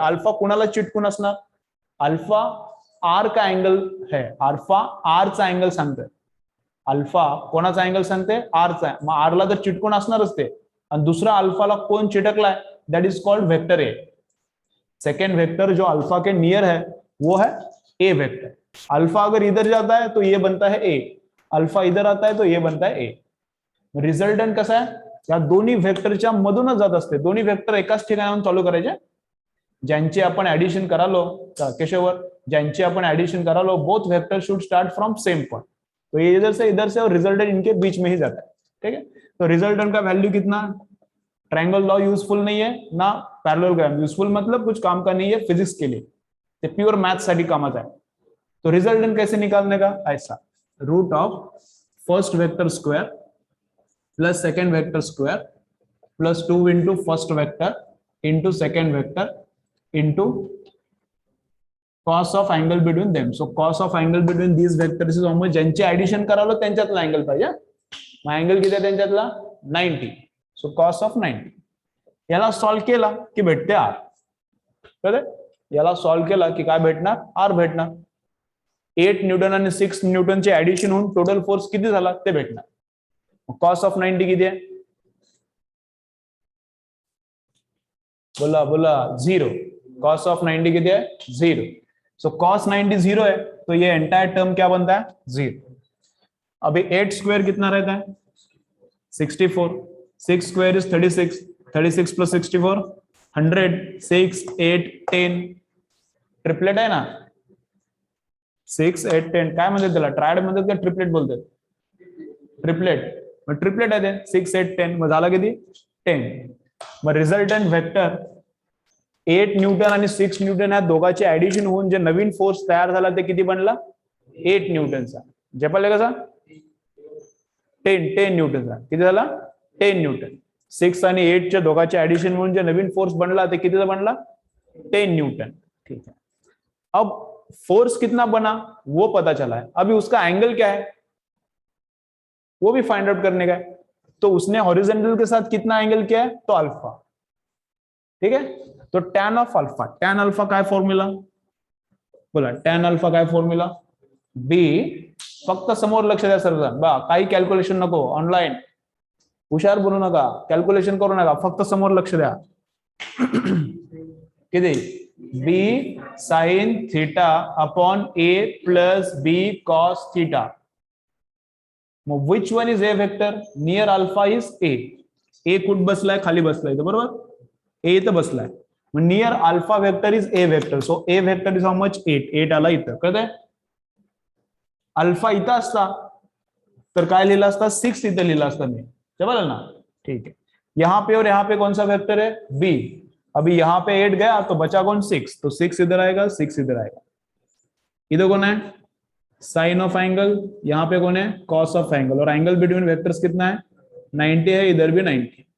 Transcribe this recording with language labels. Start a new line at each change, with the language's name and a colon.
Marathi: Alpha कुणाला चिटकून असणार?
Hindi: अल्फा आर का अँगल है.
Marathi: अल्फा आर चा अँगल सांगतोय. अल्फा कोणाचा अँगल सांगते? आरचा. मग आरला तर चिटकून असणारच ते. आणि दुसरा अल्फाला कोण चिटकलाय?
English: That is called vector A.
Hindi: Second vector जो अल्फा के नियर है वो है ए वेक्टर. अल्फा अगर इधर जाता है तो ये बनता है ए, अल्फा इधर आता है तो ये बनता है ए.
Marathi: रिझल्टंट कसा आहे? या दोन्ही व्हेक्टरच्या मधूनच जात असते. दोन्ही व्हेक्टर एकाच ठिकाणाहून चालू करायचे. ज्यांची आपण ऍडिशन करालो केशवर, ज्यांची आपण ऍडिशन करालो,
English: Both vector should start from same point.
Hindi: तो ये इधर से और रिजल्टेंट इनके बीच में ही जाता है. ठीक है, तो रिजल्टेंट का वैल्यू कितना? ट्रायंगल लॉ यूजफुल नहीं है ना पैरेललोग्राम यूजफुल, मतलब कुछ काम का नहीं है फिजिक्स के लिए,
Marathi: ते प्योर मैथ्स साठी कामात आहे.
Hindi: तो रिजल्टेंट कैसे निकालने का?
English: ऐसा, root of first vector square plus second vector square plus 2 into first vector into second vector into cos of angle between them. So cos of angle between these vectors is almost,
Marathi: ज्यांची addition करालो त्यांच्यातला angle पाहिजे. मग angle किती आहे त्यांच्यातला? 90. So cos of 90. याला solve केला की भेटते आर. कळलं? याला सॉल्व केला की काय भेटणार? आर भेटणार. 8 न्यूटन आणि 6 न्यूटनचे ऍडिशन होऊन टोटल फोर्स किती झाला ते भेटणार. cos of 90 किती आहे? बोला बोला 0. cos of 90 किती है? 0.
Hindi: सो cos 90 0 है, तो ये एंटायर टर्म क्या बनता है? 0. अभी 8 स्क्वायर कितना रहता है?
English: 64. 6 square is 36. 36 plus 64 100. 6 8 10
Marathi: ट्रिपलेट आहे ना, 6 8 10 काय म्हणतात त्याला, ट्रायड म्हणतात का ट्रिपलेट बोलतात, ट्रिपलेट, मग ट्रिपलेट आहे ते 6 8 10, मग झाला किती 10. मग रिझल्टंट व्हेक्टर 8 न्यूटन आणि 6 न्यूटन या दोघांचे ऍडिशन होऊन जे नवीन फोर्स तयार झाला ते किती बनला, 8 न्यूटनचा. झेपले कसा, 10 न्यूटनचा किती झाला, 10 न्यूटन. 6 आणि 8 च्या दोघांचे ऍडिशन होऊन जे नवीन फोर्स बनला ते कितीचा बनला, 10 न्यूटन.
Hindi: ठीक है, अब फोर्स कितना बना वो पता चला है, अभी उसका एंगल क्या है वो भी फाइंड आउट करने का है. तो उसने हॉरिजॉन्टल के साथ कितना एंगल किया है, तो अल्फा. ठीक है, तो tan of alpha,
Marathi: टैन अल्फा काय फॉर्म्युला बोला, टॅन अल्फा काय फॉर्म्युला, बी, फक्त समोर लक्ष द्या सर्वजण बा, काही कॅल्क्युलेशन नको, ऑनलाईन हुशार बनू नका, कॅल्क्युलेशन करू नका, फक्त समोर लक्ष द्या.
English: किती, B sine theta upon A plus B cos theta. मग which one is A vector, near alpha is A.
Marathi: ए कुठ बसलाय, खाली बसलाय बरोबर, ए इथं बसलाय,
English: मग near alpha vector is A vector. So A vector is how much, 8.
Marathi: 8 आला इथं, कळतंय. अल्फा इथं असता तर काय लिहिला असता, 6 इथं लिहिला असता मी,
Hindi: समझ ना. ठीक है, यहाँ पे और यहाँ पे कौन सा वेक्टर है, बी. अभी यहाँ पे 8 गया तो बचा कौन, 6, तो 6 इधर आएगा, 6 इधर आएगा. इधर कौन है, साइन ऑफ एंगल, यहाँ पे कौन है, कॉस ऑफ एंगल, और एंगल बिटवीन वेक्टर्स कितना है, 90 है, इधर भी 90.